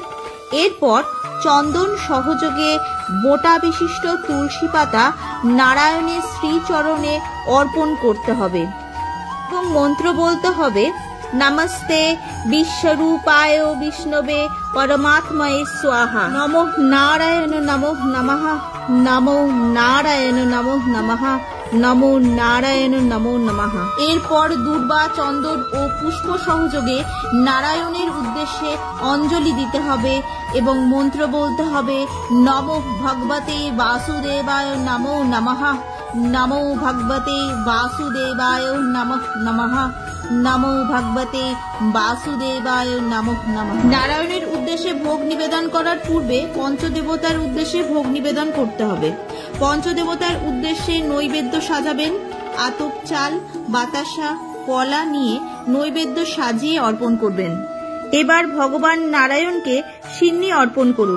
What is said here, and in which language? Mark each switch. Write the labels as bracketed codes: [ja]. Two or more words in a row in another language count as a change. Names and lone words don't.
[bn] এরপর চন্দন সহযোগে বোটা বিশিষ্ট তুলসী পাতা নারায়ণের শ্রীচরণে অর্পণ করতে হবে এবং মন্ত্র বলতে হবে, [sa] নমস্তে বিশ্বরূপায় বিষ্ণবে পরমাত্মায় স্বাহা, নমো নারায়ণ নমো নমঃ, নমো নারায়ণ নমো নমঃ, নমো নারায়ণ নমো নমঃ। [bn] এরপর দূর্বা, চন্দন ও পুষ্প সহযোগে নারায়ণের উদ্দেশ্যে অঞ্জলি দিতে হবে এবং মন্ত্র বলতে হবে, [sa] নমো ভগবতে বাসুদেবায় নমো নমঃ, নমো ভগবতে বাসুদেবায় নমঃ নমঃ, নমো ভগবতে বাসুদেবায় নমঃ নমঃ। [bn] নারায়ণের উদ্দেশ্যে ভোগ নিবেদন করার পূর্বে পঞ্চদেবতার উদ্দেশ্যে ভোগ নিবেদন করতে হবে। পঞ্চদেবতার উদ্দেশ্যে নৈবেদ্য সাজাবেন। আতপ চাল, বাতাসা, কলা নিয়ে নৈবেদ্য সাজিয়ে অর্পণ করবেন। এবার ভগবান নারায়ণকে সিন্নি অর্পণ করুন।